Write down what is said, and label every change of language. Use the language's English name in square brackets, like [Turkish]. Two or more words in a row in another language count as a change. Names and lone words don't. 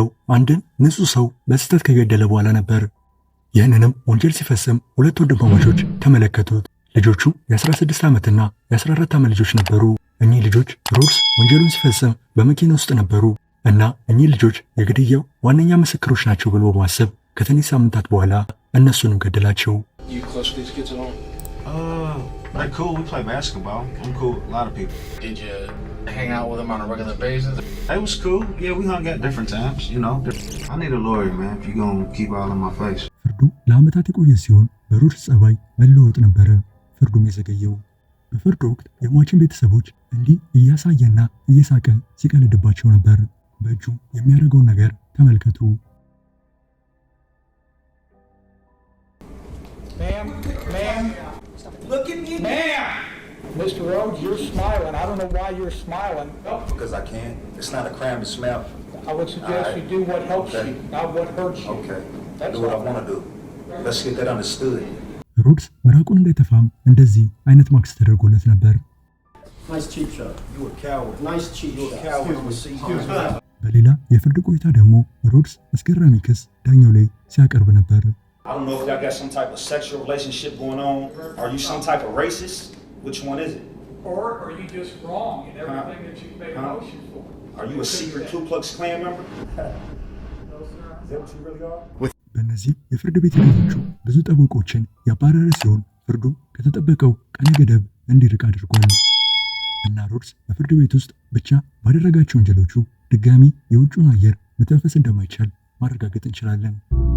[Amharic] አንድን ንጹሕ ሰው በስህተት ከገደለ በኋላ ነበር። ይህንንም ወንጀል ሲፈጽም 2 ወንድማማቾች ተመለከቱት። ልጆቹ የ16 ዓመትና የ14 ዓመት ልጆች ነበሩ። እኚህ ልጆች ሮድስ ወንጀሉን ሲፈጽም በመኪና ውስጥ ነበሩ እና እኚህ ልጆች የግድያው ዋነኛ ምስክሮች ናቸው ብሎ በማሰብ ከትንሽ ሳምንታት በኋላ እነሱንም ገደላቸው። [English] Like cool, we play basketball. I'm cool with a lot of people. Did you hang out with him on a regular basis? It was cool. Yeah, we hung out different times, you know. I need a lawyer, man, if you're gonna keep all in my face. [Amharic] ፍርዱ ለዓመታት የቆየ ሲሆን በሮድስ ጸባይ መለወጥ ነበረ ፍርዱም የዘገየው። በፍርዱ ወቅት የሟችን ቤተሰቦች እንዲህ እያሳየና እየሳቀ ሲቀልድባቸው ነበር። በእጁ የሚያደርገውን ነገር ተመልከቱ። [English] Ma'am. Look at me. Ma'am. Mr. Rhodes, you're smiling. I don't know why you're smiling. Because I can. It's not a crime to smile. I would suggest you do what helps you, not what hurts you. Okay. Do what I want to do. Let's get that understood. [Amharic] ሮድስ ምራቁን እንዳይተፋም እንደዚህ አይነት ማክስ ተደርጎለት ነበር። በሌላ የፍርድ ቆይታ ደግሞ ሮድስ አስገራሚ ክስ ዳኛው ላይ ሲያቀርብ ነበር። [English] I don't know if y'all got some type of sexual relationship going on. Are you some type of racist? Which one is it? Or are you just wrong in everything that you made a motion for? Are you a secret Ku Klux Klan member? Is that what you really are? [Amharic] በእነዚህ የፍርድ ቤት ሂደቶቹ ብዙ ጠበቆችን ያባረረ ሲሆን ፍርዱ ከተጠበቀው ቀነ ገደብ እንዲርቅ አድርጓል እና ሮድስ በፍርድ ቤት ውስጥ ብቻ ባደረጋቸው ወንጀሎቹ ድጋሚ የውጭውን አየር መተንፈስ እንደማይቻል ማረጋገጥ እንችላለን።